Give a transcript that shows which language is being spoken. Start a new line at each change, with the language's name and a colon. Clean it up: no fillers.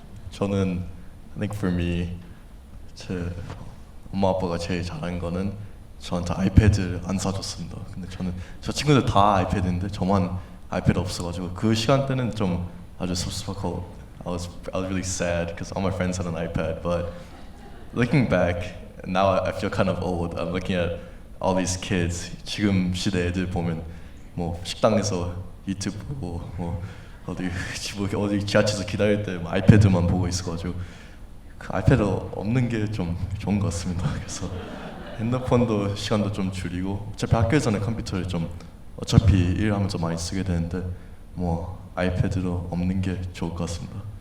Korean: 저는
English: I think for me
Korean: 제 엄마 아빠가 제일 잘한 거는 저한테 아이패드를 안 사줬습니다. 근데 저 친구들 다 아이패드인데 저만 아이패드 없어가지고 그 시간대는 좀 아주 섭섭하고
English: I was really sad because all my friends had an iPad. But looking back now, I feel kind of old. I'm looking at all these kids.
Korean: 지금 시대 애들 보면 뭐 식당에서 유튜브 보고 뭐 어디 지하철에서 기다릴 때 뭐 아이패드만 보고 있어가지고 그 아이패드 없는 게 좀 좋은 것 같습니다. 그래서 핸드폰도 시간도 좀 줄이고 어차피 학교에서는 컴퓨터를 좀 어차피 일하면서 많이 쓰게 되는데 뭐 아이패드도 없는 게 좋을 것 같습니다.